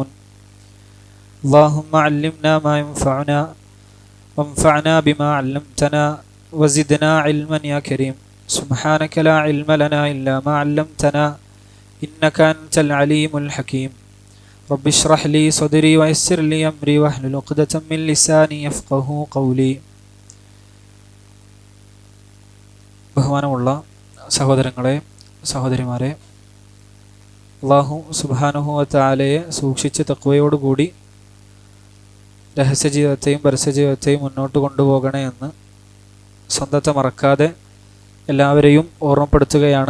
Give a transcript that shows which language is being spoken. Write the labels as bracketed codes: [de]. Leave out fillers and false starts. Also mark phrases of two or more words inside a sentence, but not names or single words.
[ar] اللهم علمنا ما ينفعنا وانفعنا بما علمتنا وزدنا علما يا كريم. سبحانك لا علم لنا إلا ما علمتنا إنك أنت العليم الحكيم. رب اشرح لي صدري ويسر لي أمري واحلل عقدة من لساني يفقهوا قولي. [ml] ബഹുമാനമുള്ള സഹോദരങ്ങളെ, സഹോദരിമാരെ, അല്ലാഹു [ar] سبحانه وتعالى [ml] സൂക്ഷിച്ച് തഖ്വയോടുകൂടി രഹസ്യജീവിതത്തെയും പരസ്യജീവിതത്തെയും മുന്നോട്ട് കൊണ്ടുപോകണേ എന്ന് സ്വന്തത്തെ മറക്കാതെ എല്ലാവരെയും ഓർമ്മപ്പെടുത്തുകയാണ്.